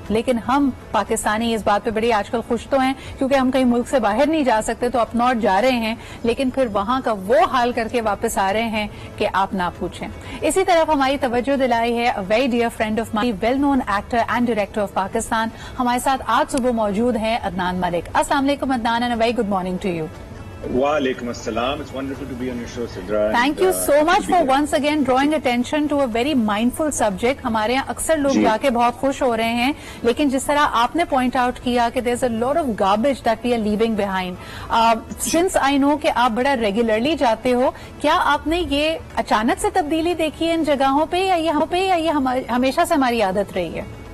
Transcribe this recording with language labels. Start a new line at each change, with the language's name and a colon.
Urdu: لیکن ہم پاکستانی اس بات پہ بڑی آج کل خوش تو ہیں کیونکہ ہم کہیں ملک سے باہر نہیں جا سکتے, تو اپ نارتھ جا رہے ہیں, لیکن پھر وہاں کا وہ حال کر کے واپس آ رہے ہیں کہ آپ نہ پوچھیں. اسی طرف ہماری توجہ دلائی ہے
English: Very dear friend of my, well known actor and director of Pakistan.
Urdu: ہمارے ساتھ آج صبح موجود ہیں عدنان ملک. السلام علیکم Adnan,
English: And very good morning to you.
Arabic: Walaikum assalam.
English: It's wonderful to be on your show, Sidra. Thank you so much for once again drawing attention to a very mindful subject.
Urdu: ہمارے یہاں اکثر لوگ جا کے بہت خوش ہو رہے ہیں, لیکن جس طرح آپ نے پوائنٹ آؤٹ کیا کہ
English: there's a lot of garbage that we are leaving behind. Since I know
Urdu: کہ آپ بڑا ریگولرلی جاتے ہو, کیا آپ نے یہ اچانک سے تبدیلی دیکھی ہے ان جگہوں پہ, یا یہ ہمیشہ سے ہماری عادت رہی ہے؟